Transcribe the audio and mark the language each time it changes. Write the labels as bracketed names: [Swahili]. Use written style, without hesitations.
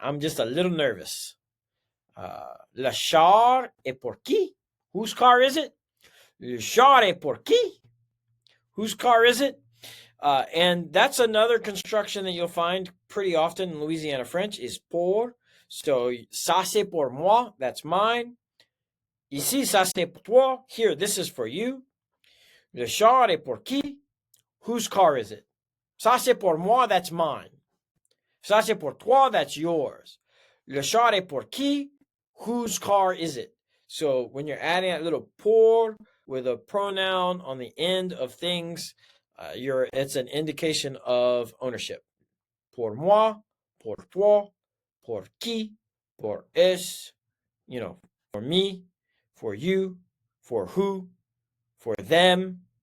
[English] I'm just a little nervous. [French] Le char est pour qui? [English] Whose car is it? [French] Le char est pour qui? [English] Whose car is it? And that's another construction that you'll find pretty often in Louisiana French is pour. [French] So, ça c'est pour moi, [English] that's mine. [French] Ici, ça c'est pour toi. [English] Here, this is for you. [French] Le char est pour qui? [English] Whose car is it? [French] Ça c'est pour moi, [English] that's mine. [French] Ça c'est pour toi, [English] that's yours. [French] Le char est pour qui? [English] Whose car is it? So, when you're adding that little pour with a pronoun on the end of things, it's an indication of ownership. [French] Pour moi, pour toi, pour qui, pour es, [English] for me, for you, for who, for them.